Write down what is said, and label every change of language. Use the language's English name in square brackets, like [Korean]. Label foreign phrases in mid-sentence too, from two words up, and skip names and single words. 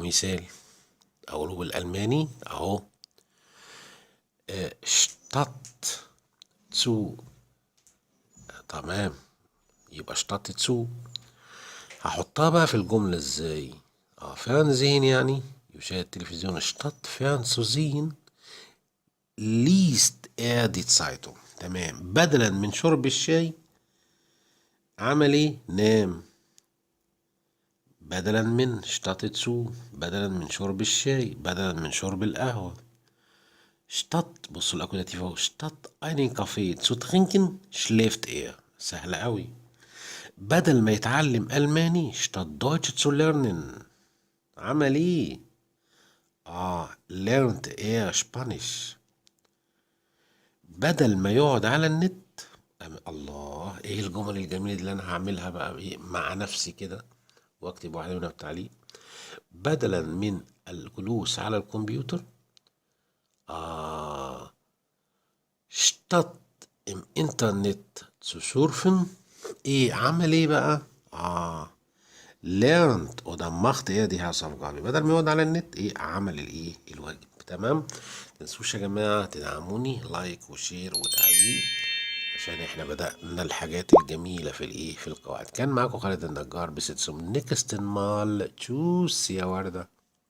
[Arabic] مثال اقوله بالألماني اهو: [German] statt zu. [Arabic] تمام، يبقى [German] statt zu. [Arabic] هحطها بقى في الجملة ازاي؟ [German] Fernsehen [Arabic] يعني يشاهد التلفزيون. [German] شتات Fernsehen liest er die Zeitung. [Arabic] تمام، بدلا من شرب الشاي عمل ايه؟ نام. بدلا من [German] statt zu, [Arabic] بدلا من شرب الشاي، بدلا من شرب القهوة. statt، بصوا الاكوزاتيف اهو: [German] statt einen Kaffee zu trinken schläft er. [Arabic] سهلة قوي. بدل ما يتعلم ألماني [German] statt Deutsch zu lernen [Arabic] عمل ايه؟ [German] lernt er Spanish. [Arabic] بدل ما يقعد على النت الله، ايه الجمل الجميلة دي اللي انا هعملها بقى ايه مع نفسي كده واكتب واحدة منها في تعليق: بدلا من الجلوس على الكمبيوتر [German] statt im Internet zu surfen [Arabic] ايه عمل ايه بقى؟ [German] lernt oder macht er die Hausaufgabe. [Arabic] بدل ما يقعد على النت ايه؟ عمل الواجب. تمام؟ متنسوش يا جماعة تدعموني لايك وشير وتعليق، عشان احنا بدأنا الحاجات الجميلة في القواعد. كان معاكم خالد النجار. بس [German] zum nächsten Mal. [Arabic] تشوس يا وردة.